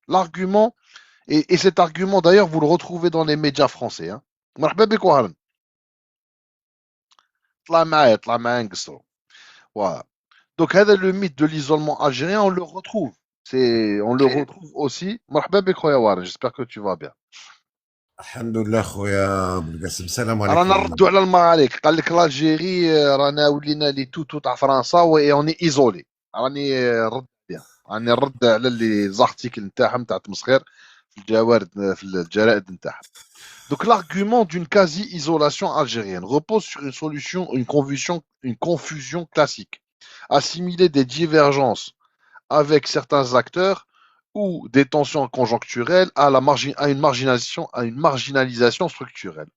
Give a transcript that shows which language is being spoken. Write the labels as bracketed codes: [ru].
[fr] L'argument, et cet argument d'ailleurs, vous le retrouvez dans les médias français. [ar] Hein. مرحبا بك وهلا. طلع معايا نقصرو. Voilà. [fr] Donc, le mythe de l'isolement algérien, on le retrouve. On le [ar] كي- [fr] retrouve aussi. [ar] مرحبا بك خويا وارن, [fr] j'espère que tu vas bien. [ar] الحمد لله خويا ابو القاسم، السلام رانا عليكم. نردوا على المغاليك. قال لك [fr] l'Algérie [ar] رانا ولينا لي توتو تاع فرنسا [fr] et on est isolé. [ar] راني رد بيان. راني نرد على اللي زارتيكل نتاعهم تاع تمسخير في الجوارد في الجرائد نتاعهم. [fr] Donc l'argument d'une quasi-isolation algérienne repose sur une solution, une confusion classique. Assimiler des divergences avec certains acteurs ou des tensions conjoncturelles à une marginalisation structurelle.